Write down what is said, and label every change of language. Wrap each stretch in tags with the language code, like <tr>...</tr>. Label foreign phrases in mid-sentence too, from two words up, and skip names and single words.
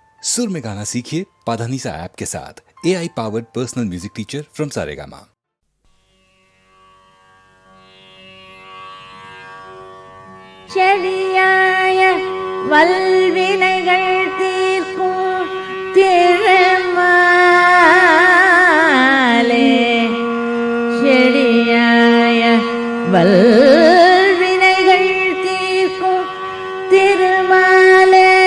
<hi>सुर में गाना सीखिए पाधानीसा ऐप के साथ।</hi> <en>AI powered personal music teacher from</en> <hi>सारेगामा।</hi> <ta>செடியாய வல்வினைகள் தீர்க்கும் திருமாலே, செடியாய வல்வினைகள் தீர்க்கும் திருமாலே,</ta>